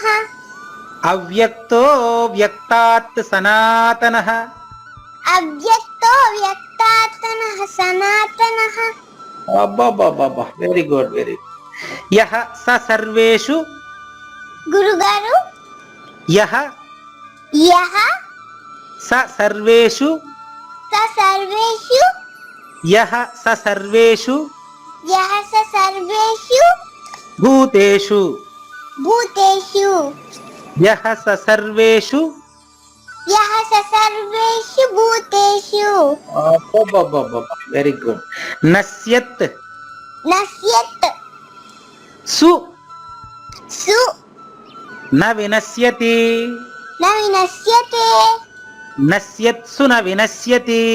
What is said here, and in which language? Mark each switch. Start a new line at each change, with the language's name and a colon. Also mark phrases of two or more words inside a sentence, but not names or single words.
Sanskrit: అవ్యక్తో వ్యక్తాత్ సనాతనః. అవ్యక్తో వ్యక్తాతనః సనాతనః.
English: అబ్బబ్బబ్బబ్బా, Very good, very good.
Sanskrit: యః స సర్వేషు.
Telugu: గురుగారు.
Sanskrit: యః యః స సర్వేషు. స సర్వేషు. యః స సర్వేషు యః స సర్వేషు భూతేషు. భూతేషు. యః స సర్వేషు. యః స సర్వేషు భూతేషు.
English: అబ్బబ్బబ్బబ్బా, Very good.
Sanskrit: నశ్యత్. నశ్యత్. సు. సు. న వినశ్యతి. న వినశ్యతే. నశ్యత్సు న వినశ్యతి.